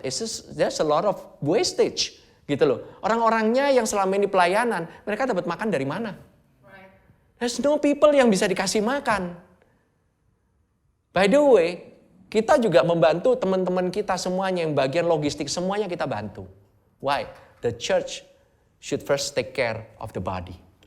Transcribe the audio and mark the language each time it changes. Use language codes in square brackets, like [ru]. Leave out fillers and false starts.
[en] There's a lot of wastage, [id] gitu loh. Orang-orangnya yang selama ini pelayanan, mereka dapat makan dari mana? [en] There's no people [id] yang bisa dikasih makan. By the way, kita juga membantu teman-teman kita semuanya yang bagian logistik, semuanya kita bantu. [en] Why? The church should first take care of the body.